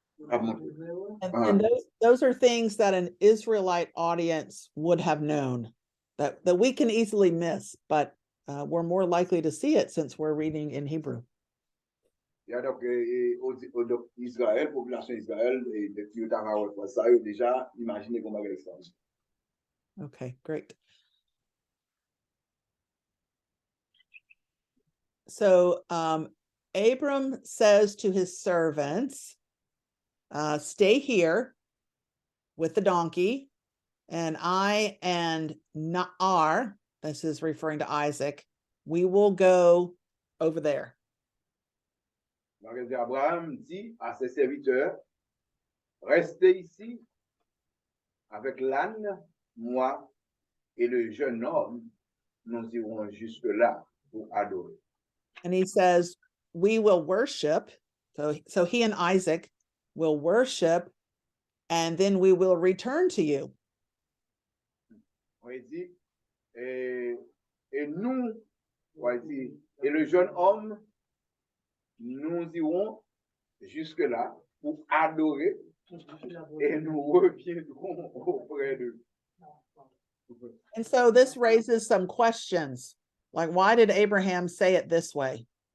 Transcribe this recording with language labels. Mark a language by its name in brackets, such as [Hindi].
[English] And those are things that an Israelite audience would have known, that we can easily miss, but we're more likely to see it since we're reading in Hebrew. [French] Il y a donc Israël, population Israël, et depuis le temps ça, déjà imaginé comment elle est. [English] Okay, great. So Abram says to his servants, stay here with the donkey, and I and Naar, this is referring to Isaac, we will go over there. [French] Donc Abraham dit à ses serviteurs, restez ici avec l'âne, moi et le jeune homme, nous irons jusque là pour adorer. [English] And he says, we will worship. So he and Isaac will worship, and then we will return to you. [French] On dit, et nous, on dit, et le jeune homme, nous irons jusque là pour adorer, et nous reviendrons auprès d'eux. [English] And so this raises some questions, like why did Abraham say it this way?